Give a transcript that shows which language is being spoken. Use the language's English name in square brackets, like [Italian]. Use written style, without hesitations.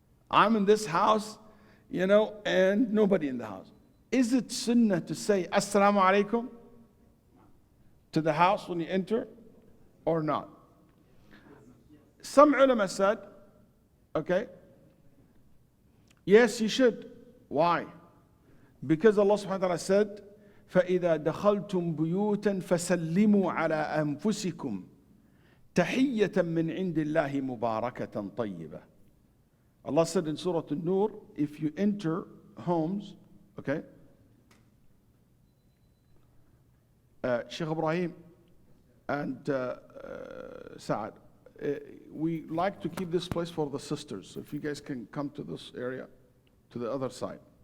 [English] I'm in this house, and nobody in the house. Is it sunnah to say, Assalamu alaikum to the house when you enter, or not? Some ulama said, okay, yes, you should. Why? Because Allah subhanahu wa ta'ala said, [Arabic] فَإِذَا دَخَلْتُمْ بُيُوتًا فَسَلِّمُوا عَلَىٰ أَنفُسِكُمْ تَحِيَّةً مِّنْ عِنْدِ اللَّهِ مُبَارَكَةً طَيِّبَةً. [English] Allah said in Surah An-Nur, if you enter homes, okay, Shaykh Ibrahim and Saad, we like to keep this place for the sisters. So if you guys can come to this area, to the other side.